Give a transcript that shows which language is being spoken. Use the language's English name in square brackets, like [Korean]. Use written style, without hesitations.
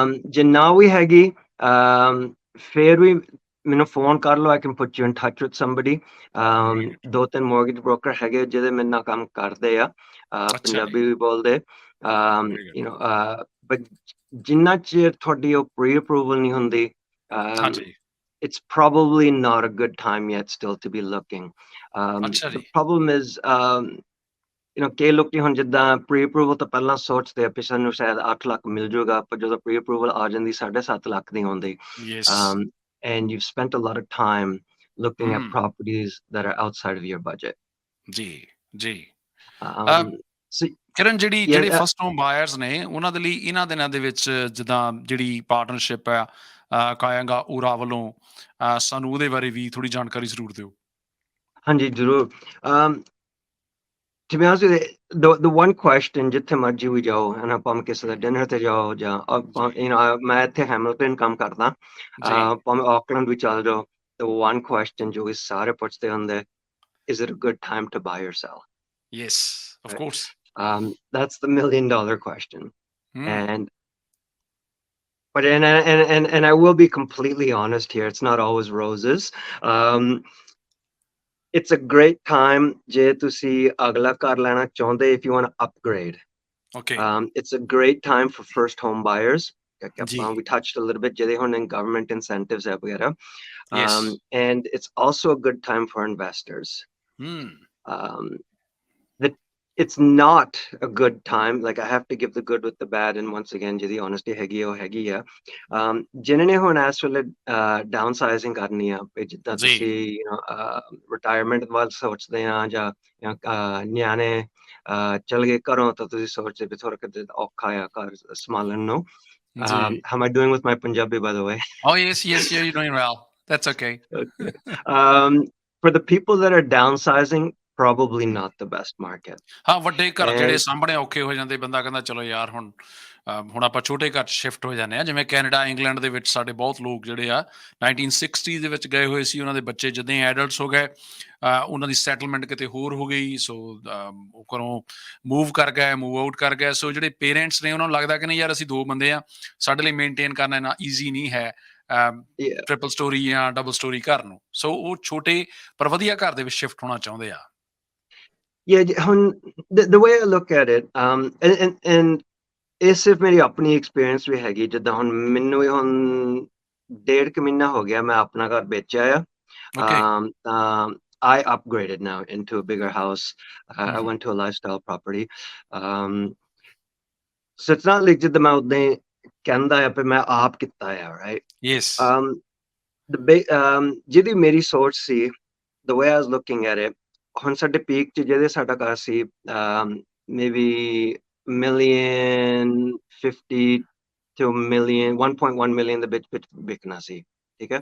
[Punjabi] ਜੇ ਨਾ ਵੀ ਹੈਗੀ, ਫਿਰ ਵੀ ਮੈਨੂੰ ਫੋਨ ਕਰ ਲਓ, [English] I can put you in touch with somebody. Very good. [Punjabi] 2-3 mortgage broker ਹੈਗੇ ਜਿਹਦੇ ਮੇਰੇ ਨਾਲ ਕੰਮ ਕਰਦੇ ਆ, ਅੱਛਾ ਜੀ। ਪੰਜਾਬੀ ਵੀ ਬੋਲਦੇ, [English] Very good. [Punjabi] but ਜਿੰਨਾ ਚਿਰ ਤੁਹਾਡੀ ਉਹ ਪ੍ਰੀ ਅਪਰੂਵਲ ਨਹੀਂ ਹੁੰਦੀ, ਹਾਂਜੀ। [English] it's probably not a good time yet still to be looking. [Punjabi] ਅੱਛਾ [English] The [Punjabi] ਜੀ। [English] problem is, [Punjabi] ਕਈ ਲੋਕੀ ਹੁਣ ਜਿੱਦਾਂ ਪ੍ਰੀ ਅਪਰੂਵਲ ਤੋਂ ਪਹਿਲਾਂ ਸੋਚਦੇ ਆ ਵੀ ਸਾਨੂੰ ਸ਼ਾਇਦ 8 ਲੱਖ ਮਿਲ ਜਾਊਗਾ, ਪਰ ਜਦੋਂ ਪ੍ਰੀ ਅਪਰੂਵਲ ਆ ਜਾਂਦੀ 7.5 ਲੱਖ ਦੀ ਹੁੰਦੀ, [English] Yes. and you've spent a lot of time looking at hmm. properties that are outside of your budget. [Punjabi] ਜੀ ਜੀ। [English] Um, so [Punjabi] ਕਿਰਨ, [English] yeah, [Punjabi] ਜਿਹੜੇ ਫਸਟ ਹੋਮ ਬਾਇਰਸ ਨੇ ਉਹਨਾਂ ਦੇ ਲਈ ਇਹਨਾਂ ਦਿਨਾਂ ਦੇ ਵਿੱਚ ਜਿੱਦਾਂ ਜਿਹੜੀ ਪਾਰਟਨਰਸ਼ਿਪ ਆ ਕਾਇਆਂਗਾ ਉਰਾ ਵੱਲੋਂ, ਸਾਨੂੰ ਉਹਦੇ ਬਾਰੇ ਵੀ ਥੋੜੀ ਜਾਣਕਾਰੀ ਜ਼ਰੂਰ ਦਿਓ। ਹਾਂਜੀ ਜ਼ਰੂਰ। [English] To be honest with you, the one question, [Punjabi] ਜਿੱਥੇ ਮਰਜੀ ਵੀ ਜਾਓ, ਹਨਾ, ਭਾਵੇਂ ਕਿਸੇ ਦਾ ਡਿਨਰ ਤੇ ਜਾਓ ਜਾਂ ਮੈਂ ਇੱਥੇ ਹੈਮਿਲਟਨ ਕੰਮ ਕਰਦਾ, ਜੀ। ਭਾਵੇਂ ਆਕਲੈਂਡ ਵੀ ਚੱਲ ਜਾਓ, [English] the one question [Punjabi] ਜੋ ਇਹ ਸਾਰੇ ਪੁੱਛਦੇ ਹੁੰਦੇ, [English] is it a good time to buy or sell? Yes, of Right? Course. That's the $1 million question. Hmm. But and I will be completely honest here, it's not always roses. It's a great time [Punjabi] ਜੇ ਤੁਸੀਂ ਅਗਲਾ ਘਰ ਲੈਣਾ ਚਾਹੁੰਦੇ, [English] if you want to upgrade. Okay It's a great time for first home buyers. [Punjabi] ਜੀ। [English] We touched a little bit [Punjabi] ਜਿਹਦੇ ਹੁਣ [English] government incentives [Punjabi] ਹੈ ਵਗੈਰਾ. [English] Yes. And it's also a good time for investors. Hmm. Um, it's not a good time. Like, I have to give the good with the bad, and once again, [Punjabi] ਜਿਹਦੀ honesty ਹੈਗੀ ਆ, ਉਹ ਹੈਗੀ ਆ। ਜਿਨ੍ਹਾਂ ਨੇ ਹੁਣ ਇਸ ਵੇਲੇ downsizing ਕਰਨੀ ਆ, ਜਿੱਦਾਂ ਜੀ। ਤੁਸੀਂ retirement ਵੱਲ ਸੋਚਦੇ ਆ, ਜਾਂ ਨਿਆਣੇ ਚਲ ਗਏ ਘਰੋਂ, ਤਾਂ ਤੁਸੀਂ ਸੋਚਦੇ ਵੀ ਥੋੜਾ ਕਿਤੇ ਔਖਾ ਆ ਘਰ ਸੰਭਾਲਣ ਨੂੰ। ਜੀ। [English] How am I doing with my Punjabi, by the way? Oh yes, yes, yeah, you're doing well. That's okay. Okay. For the people that are downsizing, probably not the best market. [Punjabi] ਹਾਂ, ਵੱਡੇ ਘਰ ਜਿਹੜੇ [English] And [Punjabi] ਸਾਹਮਣੇ ਔਖੇ ਹੋ ਜਾਂਦੇ, ਬੰਦਾ ਕਹਿੰਦਾ ਚਲੋ ਯਾਰ ਹੁਣ ਆਪਾਂ ਛੋਟੇ ਘਰ 'ਚ ਸ਼ਿਫਟ ਹੋ ਜਾਂਦੇ ਆ, ਜਿਵੇਂ ਕੈਨੇਡਾ, ਇੰਗਲੈਂਡ ਦੇ ਵਿੱਚ ਸਾਡੇ ਬਹੁਤ ਲੋਕ ਜਿਹੜੇ ਆ 1960 ਦੇ ਵਿੱਚ ਗਏ ਹੋਏ ਸੀ, ਉਹਨਾਂ ਦੇ ਬੱਚੇ ਜਿੱਦਾਂ ਹੀ ਐਡਲਟਸ ਹੋ ਗਏ, ਉਹਨਾਂ ਦੀ ਸੈਟਲਮੈਂਟ ਕਿਤੇ ਹੋਰ ਹੋ ਗਈ, ਸੋ ਉਹ ਘਰੋਂ ਮੂਵ ਕਰ ਗਏ, ਮੂਵ ਆਊਟ ਕਰ ਗਏ। ਸੋ ਜਿਹੜੇ ਪੇਰੈਂਟਸ ਨੇ ਉਹਨਾਂ ਨੂੰ ਲੱਗਦਾ ਕਿ ਨਹੀਂ ਯਾਰ ਅਸੀਂ 2 ਬੰਦੇ ਆ, ਸਾਡੇ ਲਈ ਮੇਨਟੇਨ ਕਰਨਾ ਇੰਨਾ ਈਜ਼ੀ ਨਹੀਂ ਹੈ [English] yeah, [Punjabi] ਟ੍ਰਿਪਲ ਸਟੋਰੀ ਜਾਂ ਡਬਲ ਸਟੋਰੀ ਘਰ ਨੂੰ, ਸੋ ਉਹ ਛੋਟੇ ਪਰ ਵਧੀਆ ਘਰ ਦੇ ਵਿੱਚ ਸ਼ਿਫਟ ਹੋਣਾ ਚਾਹੁੰਦੇ ਆ। [English] yeah, the way I look at it, and [Punjabi] ਇਹ ਸਿਰਫ ਮੇਰੀ ਆਪਣੀ experience ਵੀ ਹੈਗੀ, ਜਿੱਦਾਂ ਹੁਣ ਮੈਨੂੰ ਵੀ ਹੁਣ 1.5 ਮਹੀਨਾ ਹੋ ਗਿਆ ਮੈਂ ਆਪਣਾ ਘਰ ਵੇਚਿਆ ਆ। [English] Okay. I upgraded now into a bigger house. I went to a lifestyle property. So it's not like [Punjabi] ਜਿੱਦਾਂ ਮੈਂ ਉਦਾਂ ਹੀ ਕਹਿੰਦਾ ਆ, ਪਰ ਮੈਂ ਆਪ ਕੀਤਾ ਆ, [English] right? Yes. [Punjabi] ਜਿਹਦੀ ਮੇਰੀ ਸੋਚ ਸੀ, [English] the way I was looking at it, [Punjabi] ਹੁਣ ਸਾਡੇ ਪੀਕ 'ਚ ਜਿਹਦੇ ਸਾਡਾ ਘਰ ਸੀ, [English] maybe $1.50 to $1.1 million [Punjabi] ਦੇ ਵਿੱਚ ਵਿਕਣਾ ਸੀ, ਠੀਕ ਹੈ?